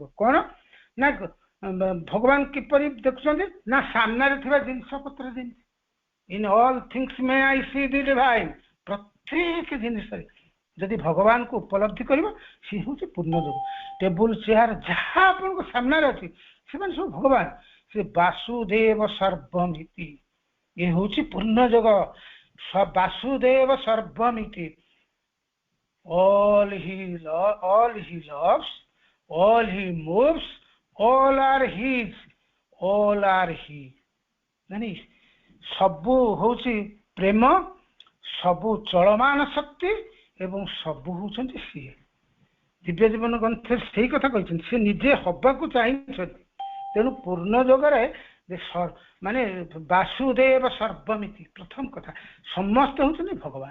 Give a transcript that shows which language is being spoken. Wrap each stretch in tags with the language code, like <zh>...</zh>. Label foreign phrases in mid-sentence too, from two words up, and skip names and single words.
<or>କଣ ନା ଭଗବାନ କିପରି ଦେଖୁଛନ୍ତି ନା ସାମ୍ନାରେ ଥିବା ଜିନିଷ ପତ୍ର ଯେମିତି</or> <en>In all things may I see the divine,</en> <or>ପ୍ରତ୍ୟେକ ଜିନିଷରେ ଯଦି ଭଗବାନଙ୍କୁ ଉପଲବ୍ଧି କରିବ ସେ ହଉଛି ପୂର୍ଣ୍ଣ ଯୋଗ। ଟେବୁଲ ଚେୟାର ଯାହା ଆପଣଙ୍କ ସାମ୍ନାରେ ଅଛି ସେମାନେ ସବୁ ଭଗବାନ, ସେ</or> <sa>ବାସୁଦେବ ସର୍ବମିତି,</sa> <or>ଏ ହଉଛି ପୂର୍ଣ୍ଣ ଯୋଗ।</or> <sa>ବାସୁଦେବ ସର୍ବମିତି,</sa> <en>all he loves, all he moves, all are his, all are he।</en> <or>ଜାଣି ସବୁ ହଉଛି ପ୍ରେମ, ସବୁ ଚଳମାନ ଶକ୍ତି ଏବଂ ସବୁ ହଉଛନ୍ତି ସିଏ। ଦିବ୍ୟ ଜୀବନ ଗ୍ରନ୍ଥରେ ସେଇ କଥା କହିଛନ୍ତି, ସେ ନିଜେ ହବାକୁ ଚାହିଁଛନ୍ତି। ତେଣୁ ପୂର୍ଣ୍ଣ ଯୋଗରେ ମାନେ</or> <sa>ବାସୁଦେବ ସର୍ବମିତି,</sa> <or>ପ୍ରଥମ କଥା ସମସ୍ତେ ହଉଛନ୍ତି ଭଗବାନ।</or>